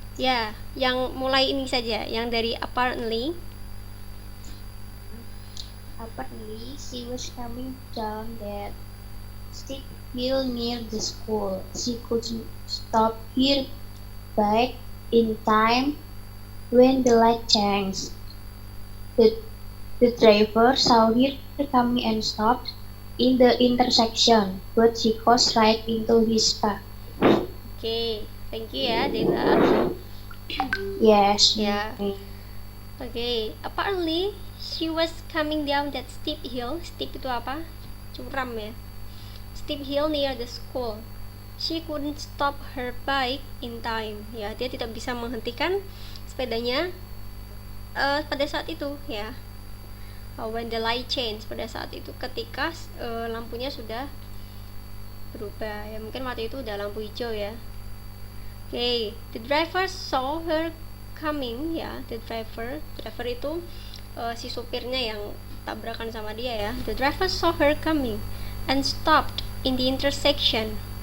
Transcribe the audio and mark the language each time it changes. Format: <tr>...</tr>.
<id>Ya, yang mulai ini saja, yang dari apparently.</id> <en>Apparently, she was coming down that steep hill near the school. She couldn't stop her bike in time when the light changed. The driver saw her coming and stopped in the intersection, but she crossed right into his path. Oke. Thank you ya, Della. Yes. Ya. Oke. Apparently, she was coming down that steep hill. Steep</en> <id>itu apa? Curam ya.</id> <en>Steep hill near the school. She couldn't stop her bike in time.</en> <id>Ya, dia tidak bisa menghentikan sepedanya pada saat itu ya.</id> <en>When the light changed,</en> <id>pada saat itu ketika lampunya sudah berubah ya. Mungkin waktu itu udah lampu hijau ya.</id> <en>Okay, the driver saw her coming ya.</en> <id>The driver itu si supirnya yang tabrakan sama dia ya.</id> <en>The driver saw her coming and stopped in the intersection.</en>